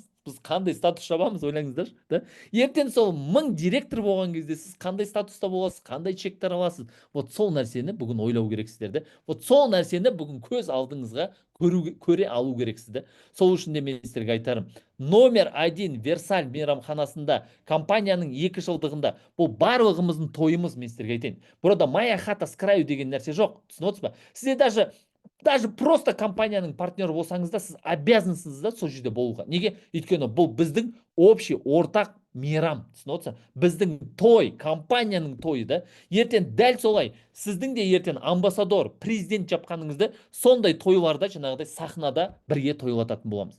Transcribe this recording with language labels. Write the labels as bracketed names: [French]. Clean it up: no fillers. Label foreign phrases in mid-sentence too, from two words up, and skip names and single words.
[Kazakh] Біз қандай статус жабамыз, ойлаңыздар да? Ертең сол 1000 директор болған кезде сіз қандай статуста боласыз, қандай чектер аласыз? Вот сол нәрсені бүгін ойлау керексіздер де. Вот сол нәрсені бүгін көз алдыңызға көре алу керексіз. Сол үшін де мен сіздерге айтарым, номер 1 Версаль мейрамханасында компанияның 2 жылдығында бұл барлығымыздың тойымыз, мен сіздерге айтайын. Burada [Russian] моя хата с краю [Kazakh] деген нәрсе жоқ, түсініп отырсыз ба? Сізде [Russian] даже просто [Kazakh] компанияның партнері болсаңыз да, сіз обязансыз да сол жерде болуға. Неге? Өйткені бұл біздің общий ортақ мейрам, түсініп отырсыз? Біздің той, компанияның тойы да. Ертең дәл солай сіздің де ертең амбассадор, президент жапқаныңызды сондай тойларда жаңағыдай сахнада бірге тойлататын боламыз.